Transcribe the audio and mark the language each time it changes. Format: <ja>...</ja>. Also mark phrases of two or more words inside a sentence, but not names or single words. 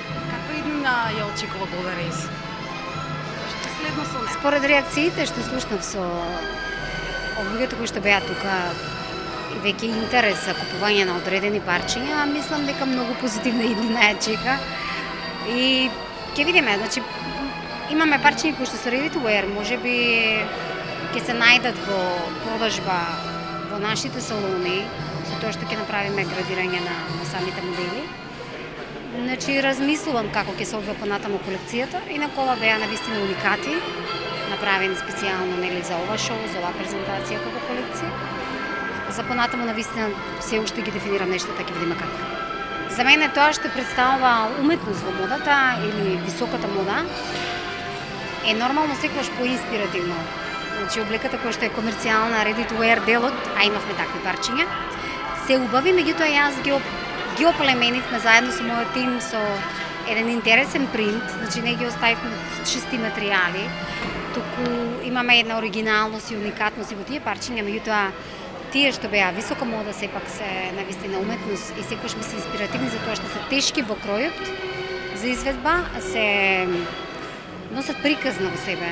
<mk>Каква иднина ја очекува Golden Race? Што следно со неа? Според реакциите што слушнав со луѓето кои што беа тука и веќе интерес за купување на одредени парчиња, мислам дека многу позитивна иднина ја чека. И ќе видиме, значи имаме парчиња кои што се</mk> <en>ready to wear,</en> <mk>можеби ќе се најдат во продажба во нашите салони, со тоа што ќе направиме градирање на самите модели. Значи размислувам како ќе се одвива понатаму колекцијата, инаку ова беа навистина уникати, направени специјално нели за ова шоу, за оваа презентација како колекција. За понатаму навистина се уште ги дефинирам нештата, ќе видиме како. За мене тоа што представува уметност во модата или високата мода е нормално секогаш поинспиративно. Значи облеката која што е комерцијална,</mk> <en>ready to wear</en> <mk>делот, а имавме такви парчиња, се убави, меѓутоа јас ги оплеменивме заедно со мојот тим со еден интересен принт, значи не ги оставивме чисти материјали, туку имаме една оригиналност и уникатност и во тие парчиња, меѓутоа тие што беа висока мода сепак се навистина уметност и секогаш ми се инспиративни за тоа што се тешки во кројот за изведба, се носат приказна во себе.</mk>